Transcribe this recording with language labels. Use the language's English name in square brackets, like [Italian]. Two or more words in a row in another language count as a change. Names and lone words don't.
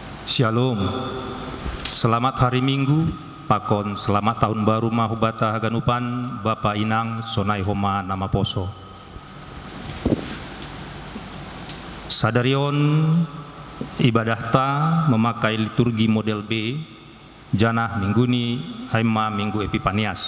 [Batak Simalungun] Shalom. [Indonesian] Selamat hari Minggu, [Batak Simalungun] pakon [Indonesian] selamat tahun baru [Batak Simalungun] mahubata haganupan Bapak Inang Sonai Homa Nama Poso. Sadarion ibadah ta [Indonesian] memakai liturgi model B, [Batak Simalungun] janah mingguni haima minggu Epipanias.